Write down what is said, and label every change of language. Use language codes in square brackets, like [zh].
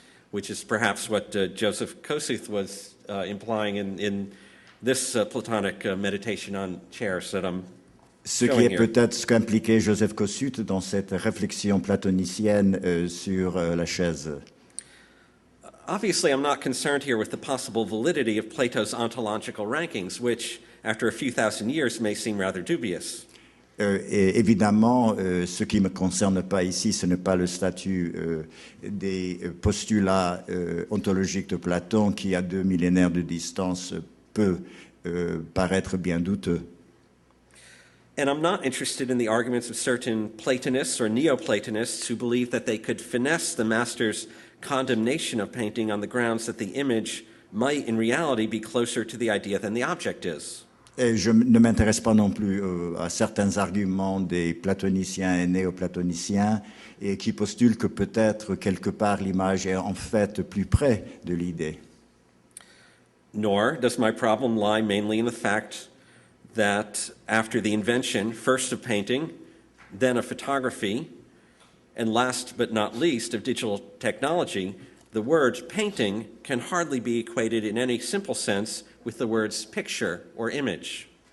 [en] Which is perhaps what Joseph Kosuth was implying in this Platonic meditation on chairs that I'm [fr] Ce qui est peut-être ce qu'impliquait Joseph Kosuth dans cette réflexion platonicienne sur la chaise. [en] Obviously, I'm not concerned here with the possible validity of Plato's ontological rankings, which, after a few thousand years, may seem rather dubious. [fr] Et évidemment, ce qui ne me concerne pas ici, ce n'est pas le statut des postulats ontologiques de Platon qui, à 2 millénaires de distance, peut paraître bien douteux. [en] And I'm not interested in the arguments of certain Platonists or Neoplatonists who believe that they could finesse the master's condemnation of painting on the grounds that the image might in reality be closer to the idea than the object is. [fr] Et je ne m'intéresse pas non plus à certains arguments des platoniciens et néoplatoniciens et qui postulent que peut-être quelque part l'image est en fait plus près de l'idée. [en] Nor does my problem lie mainly in the fact that after the invention, first of painting, then of photography, and last but not least of digital technology, the word painting can hardly be equated in any simple sense with the words picture or image.